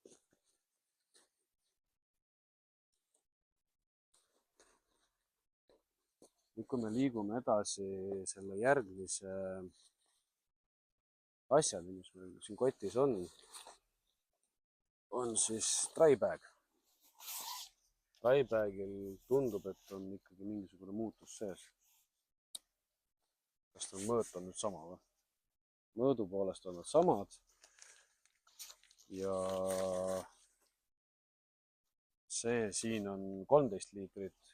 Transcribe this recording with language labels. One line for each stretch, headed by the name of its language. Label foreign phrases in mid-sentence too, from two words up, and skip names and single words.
Estonian: Nüüd, kui me liigume edasi selle järgmise asjad, mis meil siin kotis on siis
English: dry bag. Dry bagil
Estonian: tundub, et on ikkagi mingisugune muutus sees. Kas ta mõõt on nüüd sama või? Mõõdu poolest on nad samad. Ja see siin on 13 liitrit.